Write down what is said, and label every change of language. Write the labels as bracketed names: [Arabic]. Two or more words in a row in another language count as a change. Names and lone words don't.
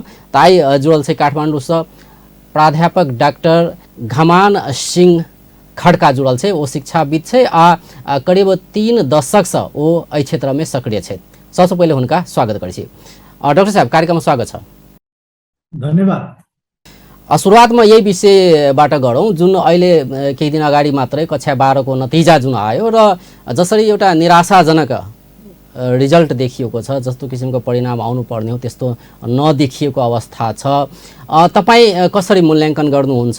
[Maithili] तऽ आइ जुड़ल छै काठमांडू से प्राध्यापक डॉक्टर घमान सिंह खड़का जुड़ल छै। वो शिक्षाविद छै आ करीब 3 दशक से वो एहि क्षेत्र में सक्रिय छै। सबसे पहले हुनका स्वागत करै छी। डॉक्टर साहब, कार्यक्रम में स्वागत छ। धन्यवाद। [Nepali] शुरुआत में यही विषयबाट गरौँ। जुन अहिले केही दिन अगाडि मात्रै कक्षा 12 को नतिजा जुन आयो र जसरी एउटा निराशाजनक रिजल्ट देखिएको छ, जस्तो किसिमको परिणाम आउनु पर्ने हो त्यस्तो नदेखिएको अवस्था छ। तपाईँ कसरी मूल्याङ्कन गर्नुहुन्छ?